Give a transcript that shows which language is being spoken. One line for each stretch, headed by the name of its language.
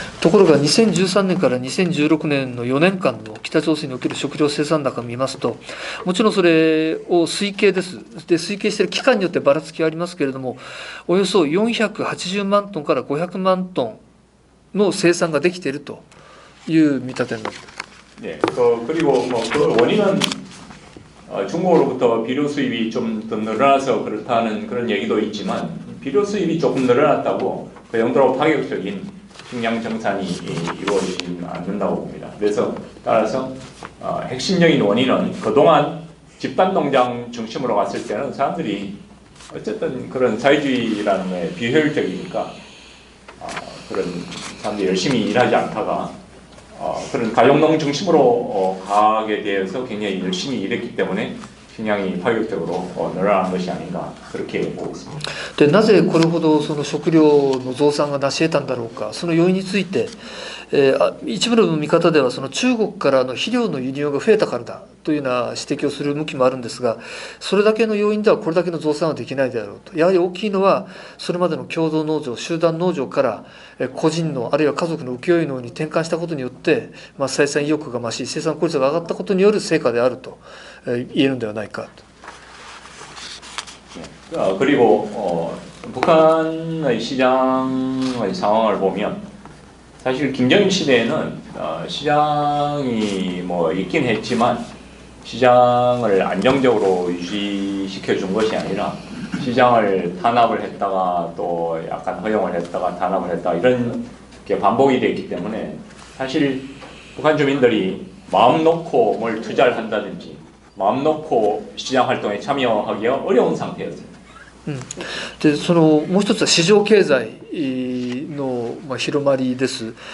Japanese: ところが2013年から2016年の4年間の北朝鮮における食料生産高を見ますと、もちろんそれを推計です。で推計している期間によってばらつきはありますけれども、およそ480万トンから500万トンの生産ができているという見立てになっている。
Korean: 네, 그리고 뭐 그 원인은 중국으로부터 비료 수입이 좀 더 늘어나서 그렇다는 그런 얘기도 있지만, 비료 수입이 조금 늘어났다고 그 정도로 파격적인 식량 정산이 이루어지지 않는다고 봅니다. 그래서 따라서 핵심적인 원인은 그동안 집단농장 중심으로 갔을 때는 사람들이 어쨌든 그런 사회주의라는 게 비효율적이니까 그런 사람들이 열심히 일하지 않다가 그런 가족농 중심으로 가게 되어서 굉장히 열심히 일했기 때문에 식량이 파격적으로 늘어난 것이 아닌가 그렇게 보고 있습니다.
Japanese: でなぜこれほどその食料の増産が成し得たんだろうか、その要因について、一部の見方ではその中国からの肥料の輸入が増えたからだというような指摘をする向きもあるんですが、それだけの要因ではこれだけの増産はできないであろうと。やはり大きいのはそれまでの共同農場、集団農場から個人のあるいは家族の請負農に転換したことによって、生産意欲が増し生産効率が上がったことによる成果であると言えるのではないかと。
Korean: 그리고 북한의 시장의 상황을 보면 사실 김정일 시대에는 시장이 뭐 있긴 했지만 시장을 안정적으로 유지시켜 준 것이 아니라 시장을 탄압을 했다가 또 약간 허용을 했다가 탄압을 했다가 이런 게 반복이 됐기 때문에 사실 북한 주민들이 마음 놓고 뭘 투자를 한다든지 마음 놓고 시장 활동에 참여하기가 어려운 상태였습니다.
Japanese: でそのもう一つは市場経済の、広まりです。